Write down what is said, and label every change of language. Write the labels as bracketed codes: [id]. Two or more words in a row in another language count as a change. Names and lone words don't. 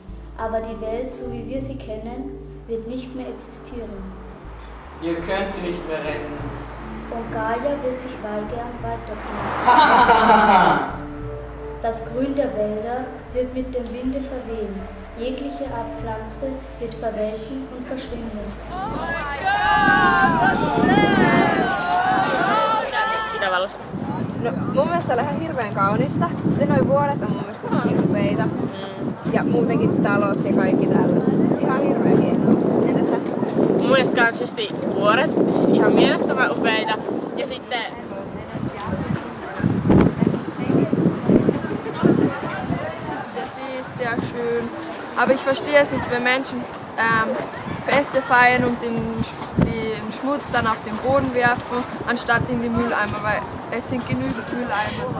[de] Aber die Welt, so wie wir sie kennen, wird nicht mehr existieren. Ihr könnt sie nicht mehr retten. Und Gaia wird sich weigern, weiterzumachen. Das Grün der Wälder wird mit dem Winde verwehen. Jegliche Art Pflanze wird verwelken und verschwinden. [fi] Itävallasta. No mun mielestä oli ihan hirveän kaunista. Sitten noi vuoret on mun mielestä kirpeitä. Ja muutenkin talot ja kaikki tällaiset. Ihan hirveän hienoa. Entä sä? Mun mielestä kans justi vuoret, siis ihan mielettömän upeita. Ja sitten [de] Der See ist sehr schön, aber ich verstehe es nicht, wenn Menschen Feste feiern und den Schmutz dann auf den Boden werfen, anstatt in die Mülleimer, weil es sind genügend Mülleimer.